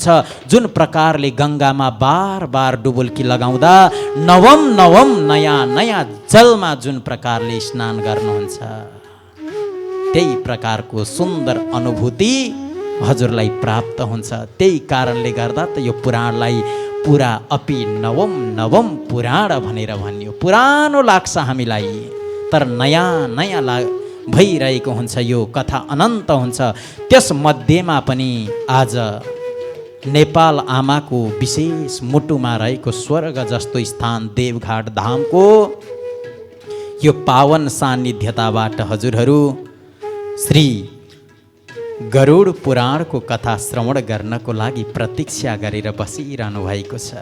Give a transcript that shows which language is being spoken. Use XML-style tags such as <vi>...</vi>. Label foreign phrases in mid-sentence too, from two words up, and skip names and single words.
<ne>जुन प्रकारले गङ्गामा बार बार डुबुल्की लगाउँदा</ne> <sa>नवम नवम</sa> <ne>नयाँ नयाँ जलमा जुन प्रकारले स्नान गर्नुहुन्छ, त्यही प्रकारको सुन्दर अनुभूति हजुरलाई प्राप्त हुन्छ। त्यही कारणले गर्दा त यो पुराणलाई</ne> <sa>पुरा अपि नवम नवम</sa> <ne>पुराण भनेर भनियो। पुरानो लाग्छ हामीलाई, तर नयाँ नयाँ भइरहेको हुन्छ। यो कथा अनन्त हुन्छ। त्यस मध्येमा पनि आज नेपाल आमाको विशेष मुटुमा रहेको स्वर्ग जस्तो स्थान देवघाट धामको यो पावन सान्निध्यताबाट हजुरहरू श्री गरुड पुराणको कथा श्रवण गर्नको लागि प्रतीक्षा गरेर बसिरहनु भएको छ।</ne>